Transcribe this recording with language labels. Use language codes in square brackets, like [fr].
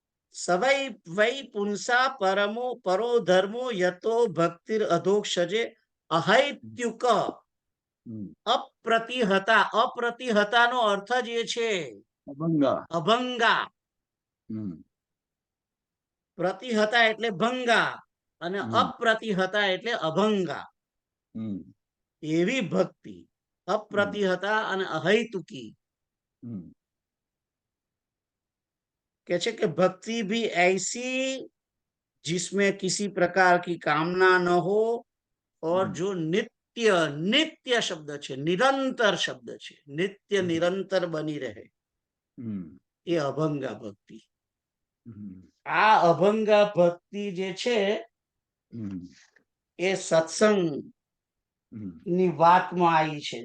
[sa] સવૈ વૈ પુંસા પરમો પરો ધર્મો યતો ભક્તિર અધોક્ષજે અહૈત્યુક અપ્રતિહતા. [gu] અપ્રતિહતાનો અર્થ જ એ છે અભંગા. પ્રતિહતા એટલે ભંગા અને અપ્રતિહતા એટલે અભંગા. એવી ભક્તિ અપ્રતિહતા અને અહૈતુકી [hi] कहते हैं कि भक्ति भी ऐसी जिसमें किसी प्रकार की कामना न हो और जो नित्य [gu] નિત્ય નિત્ય શબ્દ છે, નિરંતર શબ્દ છે, નિત્ય નિરંતર બની રહે એ અભંગા ભક્તિ. આ અભંગા ભક્તિ જે છે એ સત્સંગ ની વાતમાં આવી છે.